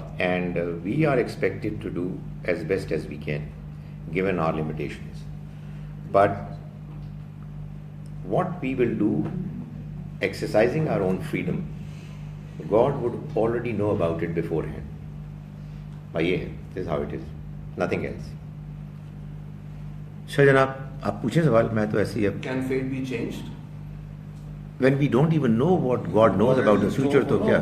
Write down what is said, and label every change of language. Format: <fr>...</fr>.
<en>And we are expected to do as best as we can, given our limitations. But what we will do, exercising our own freedom, God would already know about it beforehand. This is how it is, nothing else.</en> <ur>شاہ جناب آپ پوچھیں سوال، میں تو ایسی اب</ur> <en>Can fate be changed? when we don't even know what God knows about the future</en> <ur>تو کیا.</ur>